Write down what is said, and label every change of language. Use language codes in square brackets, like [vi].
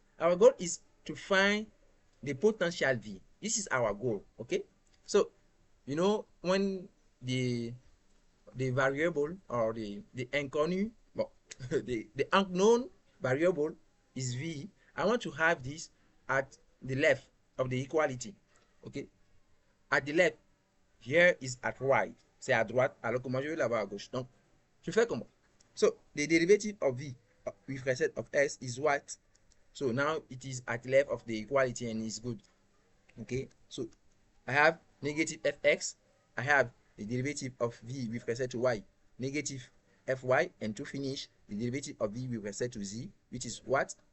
[en] Our goal is to find the potential v. This is our goal. Okay, so you know, when the variable or the inconnu, well, the unknown variable is v, I want to have this at the left of the equality. Okay, at the left, here is at right, [fr] c'est à droite, alors que moi je vais l'avoir à gauche. Donc je fais comment? [en] So the derivative of v with respect of s is what? So now it is at left of the equality and is good. Okay, so I have negative fx, I have the derivative of v with respect to y, negative fy, and to finish the derivative of v with respect to z, which is what?